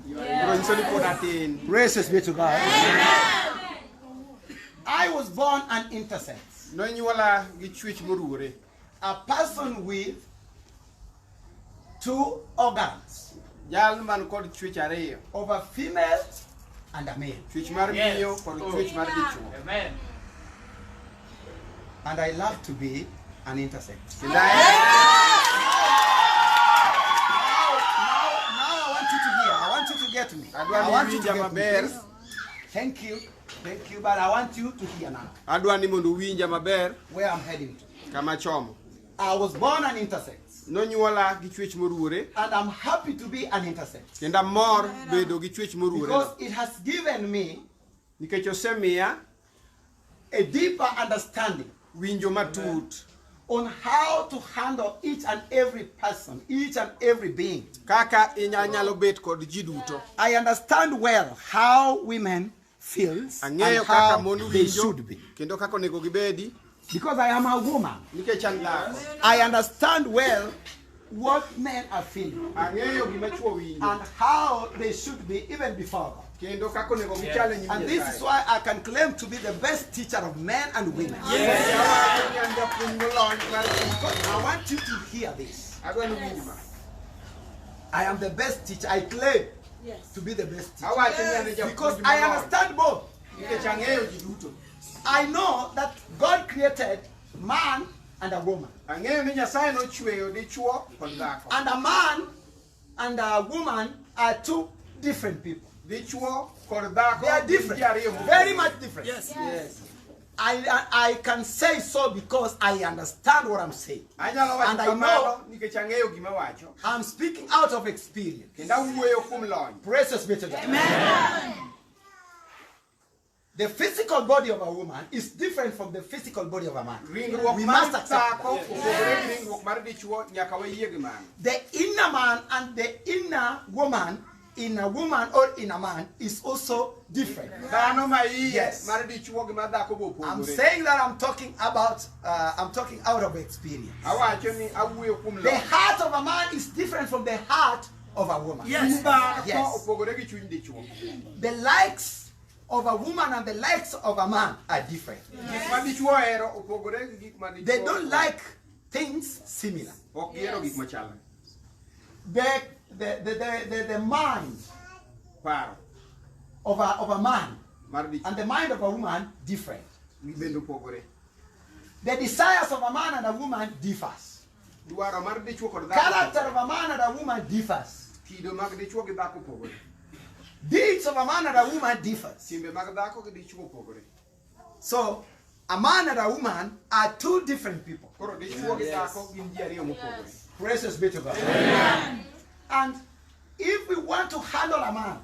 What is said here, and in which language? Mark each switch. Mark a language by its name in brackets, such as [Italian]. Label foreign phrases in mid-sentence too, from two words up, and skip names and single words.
[English] Praises be to God. I was born an intersex. A person with 2 organs, of a female and a male. [Luo (Kenya and Tanzania)] Chwech mar miyo kod chwech mar dichuo. [English] Amen. And I love to be an intersex. Kendo Now I want you to hear. I want you to get me. I want you to get me. Please. Thank you. Thank you. But I want you to hear now [Luo (Kenya and Tanzania)] adwa ni mondo winja maber [English] where I'm heading to. [Luo (Kenya and Tanzania)] kama chomo. [English] I was born an intersex. [Luo (Kenya and Tanzania)] Nonyuola gi chwech moruore [English] And I'm happy to be an intersex. [Luo (Kenya and Tanzania)] kendo mor bedo gi chwech moruore [English] Because it has given me [Luo (Kenya and Tanzania)] nikech osemiya [English] a deeper understanding [Luo (Kenya and Tanzania)] winjo matut [English] on how to handle each and every person, each and every being. [Luo (Kenya and Tanzania)] kaka inyalo bet kod ji duto. [English] I understand well how women feels and [Luo (Kenya and Tanzania)] Ang'eyo kaka [English] how mon they winjo should be. [Luo (Kenya and Tanzania)] kendo kaka onego gibedi [English] Because I am a woman. [Luo (Kenya and Tanzania)] nikech an dhako. [English] I understand well what men are feeling [Luo (Kenya and Tanzania)] Ang'eyo gima chwo winjo [English] and how they should be even before God. [Luo (Kenya and Tanzania)] kendo kaka onego gichal e nyim [English] And this is why I can claim to be the best teacher of men and women. Because I want you to hear this. [Luo (Kenya and Tanzania)] adwa ni winj ma. [English] I am the best teacher. I claim to be the best teacher. [Luo (Kenya and Tanzania)] Awacho ni an e japuonj [English] Because I molony. understand both. [Luo (Kenya and Tanzania)] Nikech ang'eyo ji duto. [English] I know that God created man and a woman. [Luo (Kenya and Tanzania)] Ang'eyo ni Nyasaye nochweyo dichuo kod dhako. [English] And a man and a woman are two different people. [Luo (Kenya and Tanzania)] Dichuo kod dhako [English] They are different. Very much different. Yes. Yes. I can say so because I understand what I'm saying. [Luo (Kenya and Tanzania)] Anyalo wacho [English] And I [Luo (Kenya and Tanzania)] kamano nikech ang'eyo gima wacho. [English] I'm speaking out of experience. [Luo (Kenya and Tanzania)] Kendo awuoyo kuom lony. [English] Precious be to God. Amen. The physical body of a woman is different from the physical body of a man. Ringruok We mar must accept dhako that. [Luo (Kenya and Tanzania)] opogore gi ringruok mar dichuo nyaka wayie gi mano. [English] The inner man and the inner woman in a woman or in a man is also different. [Luo (Kenya and Tanzania)] Dhano ma iye [English] Yes. [Luo (Kenya and Tanzania)] mar dichuo gi mar dhako bo [English] I'm opogore. saying that I'm talking out of experience. [Luo (Kenya and Tanzania)] Awacho ni awuoyo kuom [English] The lony. heart of a man is different from the heart of a woman. Yes. Dhako Yes. [Luo (Kenya and Tanzania)] opogore gi chuny dichuo. [English] The likes of a woman and the likes of a man are different. [Luo (Kenya and Tanzania)] Gik ma dichuo ohero opogore gi gik ma dichuo. [English] They don't like things similar. [Luo (Kenya and Tanzania)] Ok gihero gik machalre. [English] The mind Paro of a man [Luo (Kenya and Tanzania)] mar dichuo [English] and the mind of a woman different. [Luo (Kenya and Tanzania)] bende opogore. [English] The desires of a man and a woman differs. [Luo (Kenya and Tanzania)] Dwaro mar dichuo kod dhako. [English] Character of a man and a woman differs. [Luo (Kenya and Tanzania)] Kido mag dichuo gi dhako opogore. [English] Deeds of a man and a woman differs. [Luo (Kenya and Tanzania)] Timbe mag dhako gi dichuo opogore. [English] So a man and a woman are two different people. [Luo (Kenya and Tanzania)] Koro dichuo gi dhako gin ji ariyo mopogore. [English] Precious be to God. Amen. And if we want to handle a man,